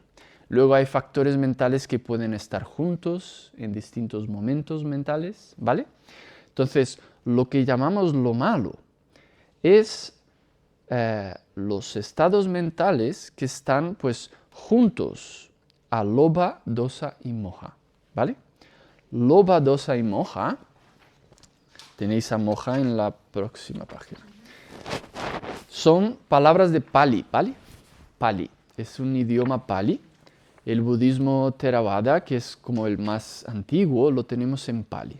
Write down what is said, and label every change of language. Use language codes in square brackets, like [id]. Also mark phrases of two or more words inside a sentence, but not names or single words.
[es] Luego hay factores mentales que pueden estar juntos en distintos momentos mentales, ¿vale? Entonces, lo que llamamos lo malo es los estados mentales que están pues juntos a lobha, dosa y moha, ¿vale? Lobha, dosa y moha, tenéis a moha en la próxima página. Son palabras de Pali, ¿vale? Pali, es un idioma Pali. El budismo Theravada, que es como el más antiguo, lo tenemos en Pali.